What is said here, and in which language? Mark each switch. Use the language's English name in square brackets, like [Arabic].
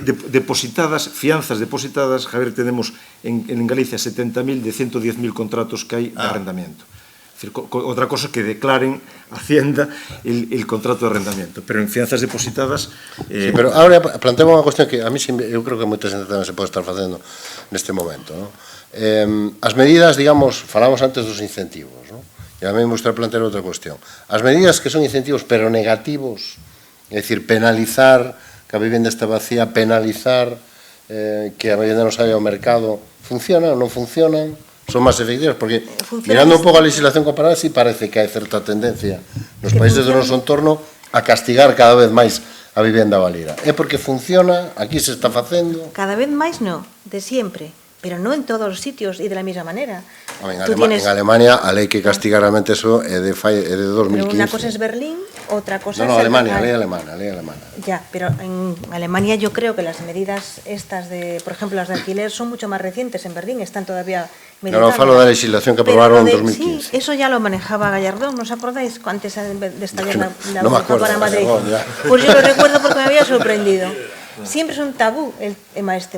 [Spanish] Depositadas, fianzas depositadas, Javier, tenemos en Galicia 70.000 de 110.000 contratos que hay de arrendamiento. Es decir, otra cosa que declaren Hacienda el contrato de arrendamiento, pero en fianzas depositadas... [Galician] Sí, pero ahora planteamos unha cuestión que a mí eu creo que moita xente tamén se pode estar facendo neste momento, non? As medidas, digamos, falamos antes dos incentivos, non? E [Spanish] a mí me gustaría plantear [Galician] outra cuestión. As medidas que son incentivos pero negativos, é dicir, penalizar que a vivenda está vacía, penalizar que a vivenda non saia ao mercado, funcionan ou non funcionan? Son máis efectivas, porque mirando un pouco a legislación comparada, sí parece que hai certa tendencia nos países do noso entorno a castigar cada vez máis a vivenda baleira. É porque funciona, aquí se está facendo... Cada vez máis non, [Spanish] de siempre, [Galician] pero non en todos os sitios e de la mesma manera. En Alemania a lei que castiga realmente eso é de 2015. Pero unha cosa es Berlín, outra cosa es... No, Alemania, a lei alemana. [Spanish] Ya, pero en Alemania yo creo que las medidas estas de, por ejemplo, las de alquiler son mucho más recientes. En Berlín están todavía meditando. [Galician] No, falo da legislación que aprobaron en 2015. [Spanish] Sí, eso ya lo manejaba Gallardón, ¿no os acordáis? Antes de estallar la no me acuerdo, para Madrid. Pues yo lo recuerdo porque me había sorprendido. Siempre es un tabú el tema este.